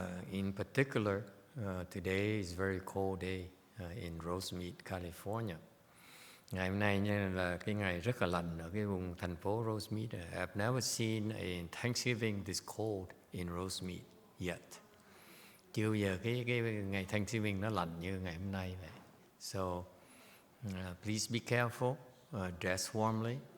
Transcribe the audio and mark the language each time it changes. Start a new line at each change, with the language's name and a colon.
English: In particular, today is a very cold day in Rosemead, California.
Vietnamese: Ngày hôm nay là cái ngày rất là lạnh ở cái vùng thành phố Rosemead.
English: I've never seen a Thanksgiving this cold in Rosemead yet.
Vietnamese: Chưa giờ cái ngày Thanksgiving nó lạnh như ngày hôm nay vậy.
English: So please be careful, dress warmly.